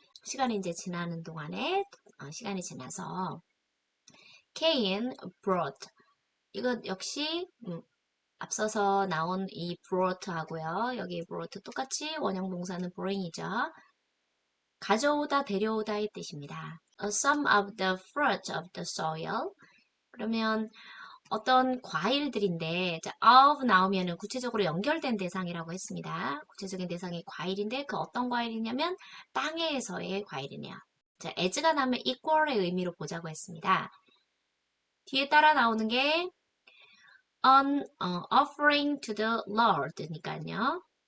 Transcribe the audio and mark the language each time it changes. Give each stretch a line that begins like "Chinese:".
Korean: 시간이 이제 지나는 동안에 시간이 지나서 Cain brought 이거 역시 앞서서 나온 이 brought 하고요. 여기 brought 똑같이 원형 동사는 bring이죠. 가져오다, 데려오다의 뜻입니다.
English: Some of the fruit of the soil.
Korean: 그러면 어떤 과일들인데 of 나오면은 구체적으로 연결된 대상이라고 했습니다. 구체적인 대상이 과일인데 그 어떤 과일이냐면 땅에서의 과일이네요. 자, as가 나오면 equal의 의미로 보자고 했습니다. 뒤에 따라 나오는 게
English: an offering to the Lord
Korean: 니까요.